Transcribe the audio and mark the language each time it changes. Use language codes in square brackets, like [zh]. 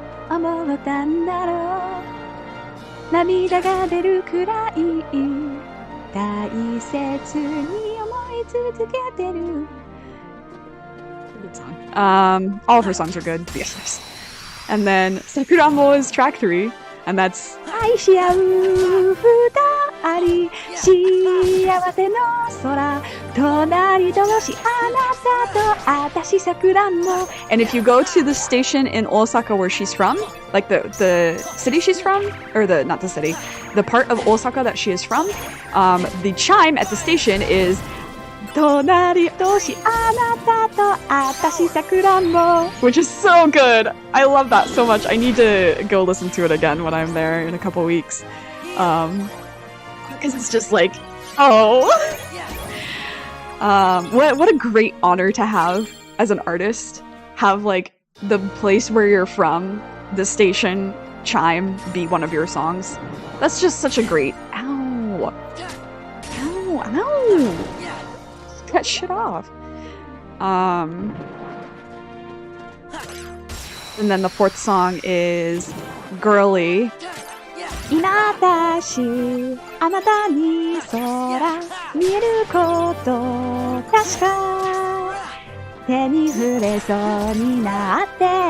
[ja] 思ったんだろう涙が出るくらい大切に思い続けてる [en] Good song. All of her songs are good, to be honest. And then Sakuranbo is track 3, and that's [ja] 愛し合う二人幸せの空隣同士あなたと私さくらんぼ [en] And if you go to the station in Osaka where she's from, like the city she's from, or not the city, the part of Osaka that she is from, the chime at the station is [ja] 隣同士あなたと私さくらんぼ [en] which is so good. I love that so much. I need to go listen to it again when I'm there in a couple weeks. Because it's just like, oh. What a great honor to have as an artist. Have like the place where you're from, the station chime be one of your songs. That's just such a great. Ow. Ow. Ow. That shit off. And then the fourth song is Girly. [ja] 今私あなたに空見えること確か手に触れそうになって